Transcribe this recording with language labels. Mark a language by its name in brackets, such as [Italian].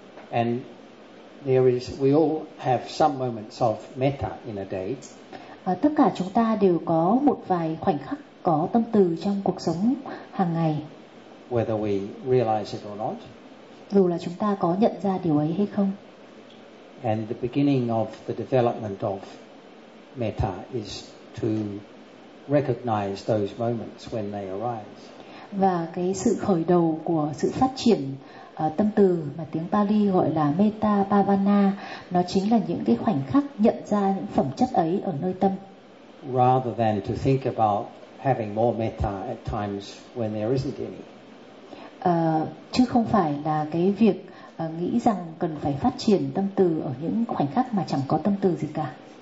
[English] And there is, we all have some moments of metta in a day. [Vietnamese] Tất cả chúng ta đều có một vài khoảnh khắc có tâm từ trong cuộc sống hàng ngày. [English] Whether we realize it or not. [Vietnamese] Dù là chúng ta có nhận ra điều ấy hay không. [English] And the beginning of the development of metta is to recognize those moments when they arise. [Vietnamese] Và cái sự khởi đầu của sự phát triển tâm từ mà tiếng Pali gọi là metta bhavana, nó chính là những cái khoảnh khắc nhận ra những phẩm chất ấy ở nơi tâm. [English] Rather than to think about having more metta at times when there isn't any. [Vietnamese] Chứ không phải là cái việc nghĩ rằng cần phải phát triển tâm từ ở những khoảnh khắc mà chẳng có tâm từ gì cả.